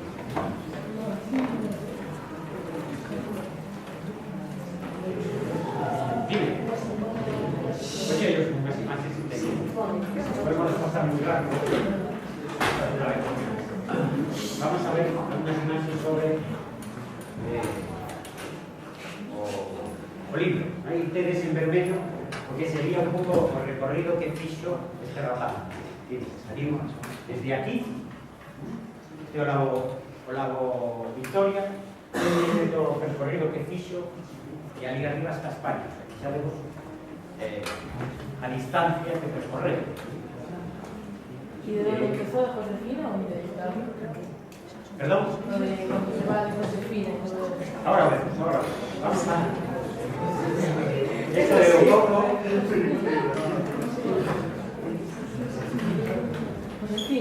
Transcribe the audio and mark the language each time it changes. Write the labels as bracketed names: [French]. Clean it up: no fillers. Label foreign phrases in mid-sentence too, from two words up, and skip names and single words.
[Spanish] Dime. Oye, ellos son unas imágenes inteligentes. Podemos desplazar muy rápido. A ver. Vamos a ver algunas imágenes sobre o libro. [Galician] Aí tedes en vermello porque sería un pouco o recorrido que fixo este rapaz. Salimos desde aquí, este o lago Victoria, desde o percorrido que fixo e ali arriba está España. Aquí xa vemos a distancia que percorreu. [Spanish] ¿Y de dónde empezó de Josefina o de David? Perdón. Cuando se va de Josefina. Ahora vemos. Vamos a... Esto de un poco... Josefina.